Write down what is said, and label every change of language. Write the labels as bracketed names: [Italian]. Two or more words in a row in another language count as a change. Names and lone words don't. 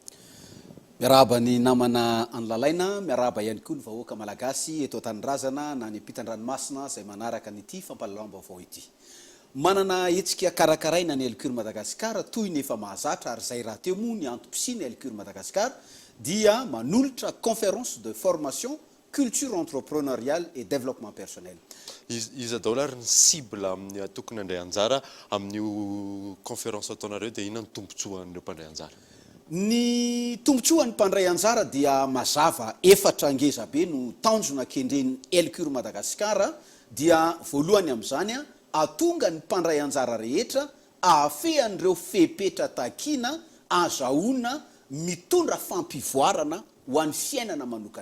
[Malagasy] Miaraba ny namana anlalaina, miaraba ihany koa ny vahoaka malagasy eto Tanindrazana na ny ampitan-dranomasina izay manaraka an'ity fampalalam-baovao ity. Manana hetsika karakaraina ny Elcure Madagasikara toy ny efa mahazatra ary zay raha teo moa ny antom-pisiany Elcure Madagasikara dia manolotra [French] conférence de formation culture entrepreneuriale et développement personnel. [Malagasy] Iza daholo ary ny cible amin'ny tokony handray anjara amin'io conférence ataonareo dia inona ny tombontsoan'ireo mpandray anjara? Ny tombontsoan'ny mpandray anjara dia mazava efatra ngeza be no tanjona kendren'ny Elcure Madagasikara dia voalohany amin'izany atonga ny mpandray anjara rehetra ahafehan'ireo fepetra takina azahoana mitondra fampivoarana ho an'ny fiainana manokana.